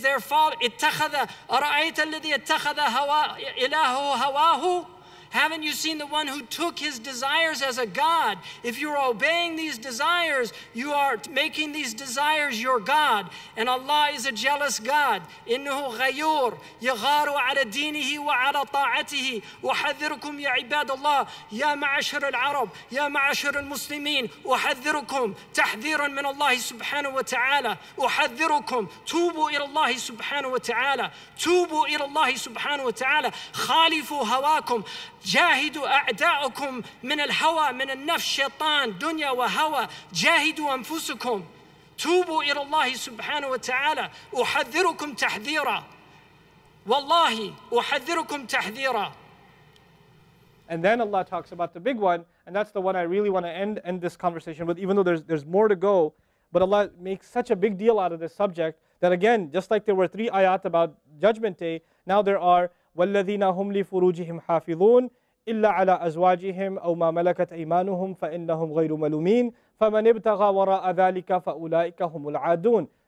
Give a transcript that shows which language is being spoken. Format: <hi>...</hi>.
<en>They're following.</en> <ar>أَرَأَيْتَ الَّذِي اتَّخَذَ إِلَهُ هَوَاهُ.</ar> <en>Haven't you seen the one who took his desires as a God? If you're obeying these desires, you are making these desires your God. And Allah is a jealous God.</en> <ar>إِنَّهُ غَيُّورٌ يَغَارُ عَلَى دِينِهِ وَعَلَى طَاعَتِهِ وَحَذِّرُكُمْ يَا عِبَادَ اللَّهِ يَا مَعَشَرَ الْعَرَبِ يَا مَعَشَرَ الْمُسْلِمِينَ أُحَذِّرُكُمْ تَحْذِيرًا مِنَ اللَّهِ سُبْحَانَهُ وَتَعَالَى أُحَذِّرُكُمْ توبوا إلى الله سبحانه وتعالى توبوا إلى الله سبحانه وتعالى خالفوا هواكم جاهدوا أعداءكم من الهوى من النفس شيطان دنيا وهوى جاهدوا أنفسكم توبوا إلى الله سبحانه وتعالى أحذركم تحذيرا والله أحذركم تحذيرا.</ar> <en>And then Allah talks about the big one, and that's the one I really want to end this conversation with, even though there's more to go. But Allah makes such a big deal out of this subject that, again, just like there were 3 ayat about Judgment Day, now there are</en> <ar>وَالَّذِينَ هُمْ لِفُرُوجِهِمْ حَافِظُونَ إِلَّا عَلَى أَزْوَاجِهِمْ أَوْ مَا مَلَكَتْ أَيْمَانُهُمْ فَإِنَّهُمْ غَيْرُ مَلُومِينَ فَمَنِ ابْتَغَى وَرَاءَ ذَلِكَ فَأُولَٰئِكَ هُمُ الْعَادُونَ.</ar>